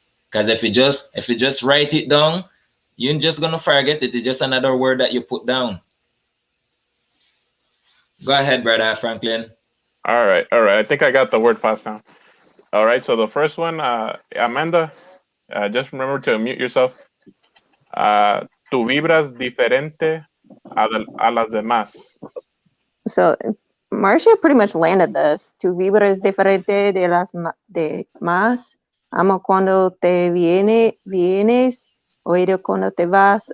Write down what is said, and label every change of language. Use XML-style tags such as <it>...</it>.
<en>Because if you just write it down, you're just gonna forget it. It's just another word that you put down. Go ahead, brother Franklin. All right. I think I got the word fast now. All right, so the first one, Amanda, just remember to mute yourself.</en> <es>Tu vibras diferente a las demás.</es> <en>So Marcia pretty much landed this.</en> <es>Tu vibras diferente de las demás. Amo cuando te vienes, oído cuando te vas.</es>